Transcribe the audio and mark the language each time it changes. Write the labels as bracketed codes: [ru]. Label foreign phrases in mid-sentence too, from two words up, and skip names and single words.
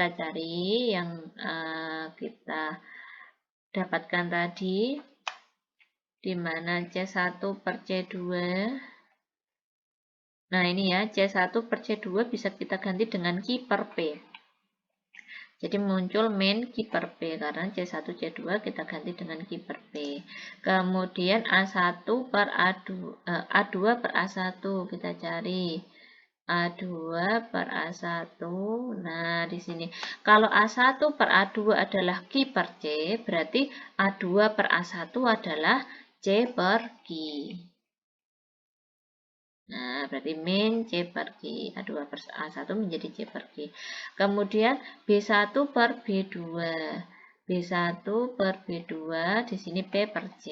[id] Kita cari yang kita dapatkan tadi, di mana C1 per C2. Nah, ini ya, C1 per C2 bisa kita ganti dengan Q per P. Jadi muncul min Q per P, karena C1, C2 kita ganti dengan Q per P. Kemudian A1 per A2 per A1 kita cari. A2 per A1. Nah, di sini. Kalau A1 per A2 adalah Q per C, berarti A2 per A1 adalah C per Q. Nah, berarti min C per Q. A2 per A1 menjadi C per Q. Kemudian B1 per B2. B1 per B2, di sini P per C.